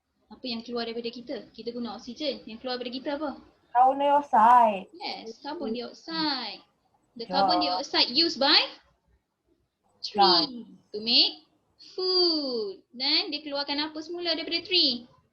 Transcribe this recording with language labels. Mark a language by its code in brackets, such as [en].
[ms] Apa yang keluar daripada kita? Kita guna oksigen. Yang keluar daripada kita apa? [en] Carbon dioxide. Yes, carbon dioxide. The carbon dioxide used by tree to make food. [ms] Dan dia keluarkan apa semula daripada [en] tree?